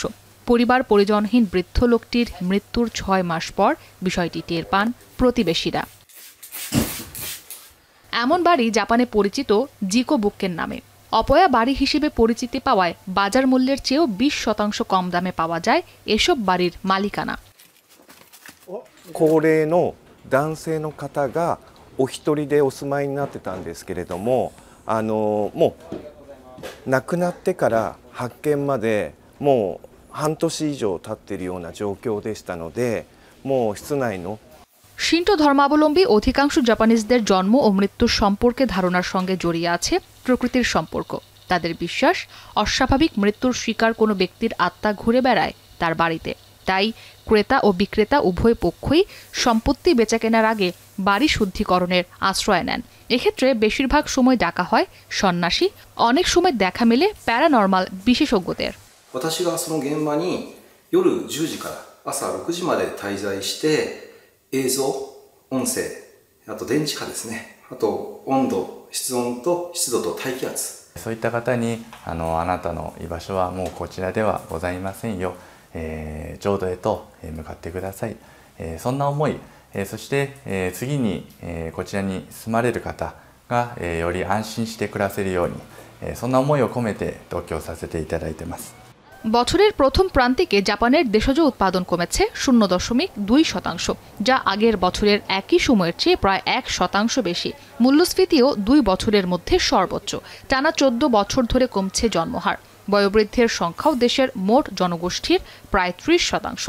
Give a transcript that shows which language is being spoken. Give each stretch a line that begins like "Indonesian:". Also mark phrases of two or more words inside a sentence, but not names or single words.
Bangla: পরিবার পরিজনহীন বৃদ্ধ লোকটির মৃত্যুর ৬ মাস পর বিষয়টি টের পান প্রতিবেশীরা। এমন বাড়ি জাপানে পরিচিত জিকো বুক্কের নামে। অপয়া বাড়ি হিসেবে পরিচিতি পাওয়ায় বাজার মূল্যের চেয়েও 20% কম দামে পাওয়া যায় এসব বাড়ির মালিকানা।
Japanese: 高齢の男性の方がお一人でお住まいになってたんですけれども、もう亡くなってから発見までもう半年以上経っているような状況でしたので、もう室内の
Bangla: শিন্টো ধর্মাবলম্বী অধিকাংশ জাপানিজদের জন্ম ও মৃত্যুর সম্পর্কে ধারণার সঙ্গে জড়িয়ে আছে প্রকৃতির সম্পর্ক। তাদের বিশ্বাস, অস্বাভাবিক মৃত্যুর শিকার কোনো ব্যক্তির আত্মা ঘুরে বেড়ায় তার বাড়িতে। তাই ক্রেতা ও বিক্রেতা উভয় পক্ষই সম্পত্তি বেচাকেনার আগে বাড়ি শুদ্ধিকরণের আশ্রয় নেন। এক্ষেত্রে বেশিরভাগ সময় ডাকা হয় সন্ন্যাসী, অনেক সময় দেখা মেলে প্যারানর্মাল বিশেষজ্ঞদের।
Japanese: 私がその現場に夜10時から朝6時まで滞在して映像、音声、あと電磁波ですね、あと温度、室温と湿度と大気圧、そういった方にあなたの居場所はもうこちらではございませんよ、浄土へと向かってください、そんな思い、そして次にこちらに住まれる方がより安心して暮らせるように、そんな思いを込めて同居させていただいてます。
Bangla: বছরের প্রথম প্রান্তিকে জাপানের দেশজ উৎপাদন কমেছে 0.2%, যা আগের বছরের একই সময়ের চেয়ে প্রায় 1% বেশি। মূল্যস্ফীতিও 2 বছরের মধ্যে সর্বোচ্চ। টানা 14 বছর ধরে কমছে জন্মহার। বয়োবৃদ্ধের সংখ্যাও দেশের মোট জনগোষ্ঠীর প্রায় 30%।